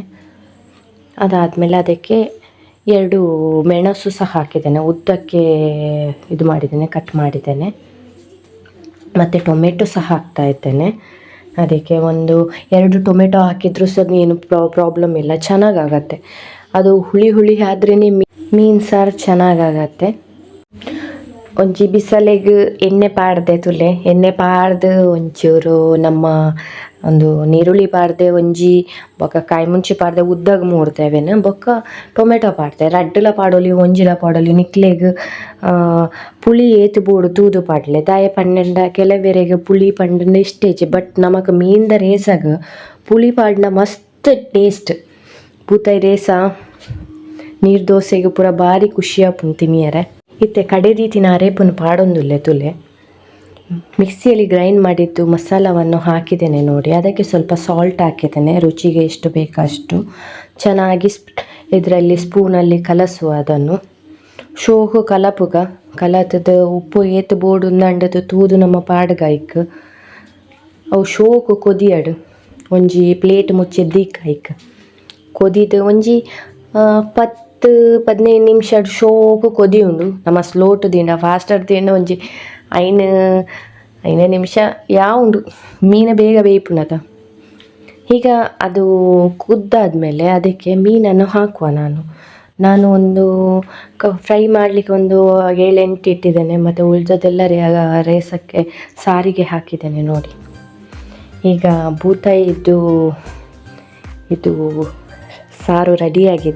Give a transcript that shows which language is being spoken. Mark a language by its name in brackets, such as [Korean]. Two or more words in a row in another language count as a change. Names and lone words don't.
[Kannada] ಅದಾದಮೇಲೆ ಅದಕ್ಕೆ 2 ಮೆಣಸು ಸಹ ಹಾಕಿದ್ದೇನೆ, ಉದ್ದಕ್ಕೆ ಇದು ಮಾಡಿದ್ದೇನೆ, ಕಟ್ ಮಾಡಿದ್ದೇನೆ. ಮತ್ತು ಟೊಮೆಟೊ ಸಹ ಹಾಕ್ತಾ ಇದ್ದೇನೆ. ಅದಕ್ಕೆ 1-2 ಟೊಮೆಟೊ ಹಾಕಿದರೂ ಸಹ ಏನು ಪ್ರಾಬ್ಲಮ್ ಇಲ್ಲ, ಚೆನ್ನಾಗಾಗತ್ತೆ. ಅದು ಹುಳಿ ಆದ್ರೇ ಮೀನು ಸಾರು ಚೆನ್ನಾಗಾಗತ್ತೆ. [Tulu] ಒಂಜಿ ಬಿಸಲೆಗೆ ಎಣ್ಣೆ ಪಾಡ್ದು ಒಂಚೂರು ನಮ್ಮ ಒಂದು ನೀರುಳ್ಳಿ ಪಾಡ್ದೆ ಒಂಜಿ, ಬೊಕ್ಕ ಕಾಯಿ ಮುಂಚಿ ಪಾಡ್ದೆ ಉದ್ದಾಗ ಮೂಡ್ತೇವೆನು, ಬೊಕ್ಕ ಟೊಮೆಟೊ ಪಾಡ್ದೆ ರಡ್ಡುಲ ಪಾಡೋಲಿ ಒಂಜಿಲ ಪಾಡೋಲಿ. ನಿಕ್ಲೆಗ್ ಪುಳಿ ಏತು ಬೋಡು ತೂದು ಪಾಡ್ಲೆ ದಾಯ ಪಂಡ ಕೆಲವೆರೆಗೆ ಪುಳಿ ಪಂಡ ಇಷ್ಟೇಜ್. ಬಟ್ ನಮಕ್ ಮೀನ್ದ ರೇಸಾಗ ಪುಳಿ ಪಾಡ್ನ ಮಸ್ತ್ ಟೇಸ್ಟ್. ಬೂತಾಯಿ ರೇಸ ನೀರು ದೋಸೆಗೆ ಪೂರ ಭಾರಿ ಖುಷಿಯಾಪುಂಡು ತಿಮಿಯರೆ. ಇತ್ತೆ ಕಡೆ ರೀತಿ ನಾರೇಪುನು ಪಾಡೊಂದುಲ್ಲೆ ತುಲೆ. [Kannada] ಮಿಕ್ಸಿಯಲ್ಲಿ ಗ್ರೈಂಡ್ ಮಾಡಿದ್ದು ಮಸಾಲವನ್ನು ಹಾಕಿದ್ದೇನೆ ನೋಡಿ. ಅದಕ್ಕೆ ಸ್ವಲ್ಪ ಸಾಲ್ಟ್ ಹಾಕಿದ್ದೇನೆ, ರುಚಿಗೆ ಎಷ್ಟು ಬೇಕಷ್ಟು. ಚೆನ್ನಾಗಿ ಇದರಲ್ಲಿ ಸ್ಪೂನಲ್ಲಿ ಕಲಸುವ ಅದನ್ನು. [Tulu] ಶೋಕು ಕಲಪುಗ ಕಲತದ ಉಪ್ಪು ಏತು ಬೋಡು ನಂಡದು ತೂದು ನಮ್ಮ ಪಾಡ್ಗಾಯ್ಕ್ ಅವು ಶೋಕು ಕೊದಿಯಡು ಒಂಜಿ ಪ್ಲೇಟ್ ಮುಚ್ಚಿದ್ದೀಕಾಯ್ಕ್ ಕೊದಿದು ಒಂಜಿ 10-15 ನಿಮಿಷ ಶೋಕು ಕೊದಿ ಉಂಡು. ನಮ್ಮ ಸ್ಲೋಟ್ ದಿಂಡ ಫಾಸ್ಟರ್ ದಿಂಡ ಒಂಜಿ 5 ನಿಮಿಷ ಉಂಡು. ಮೀನು ಬೇಗ ಬೇಯ್ಪುನದ. [Kannada] ಈಗ ಅದು ಕುದ್ದಾದ್ಮೇಲೆ ಅದಕ್ಕೆ ಮೀನನ್ನು ಹಾಕುವ. ನಾನು ಒಂದು ಫ್ರೈ ಮಾಡಲಿಕ್ಕೆ ಒಂದು 7-8 ಇಟ್ಟಿದ್ದೇನೆ, ಮತ್ತು ಉಳಿದದೆಲ್ಲ ರೇಸಕ್ಕೆ ಸಾರಿಗೆ ಹಾಕಿದ್ದೇನೆ ನೋಡಿ. ಈಗ ಬೂತಾಯಿ ಇದು ಸಾರು ರೆಡಿಯಾಗಿದೆ.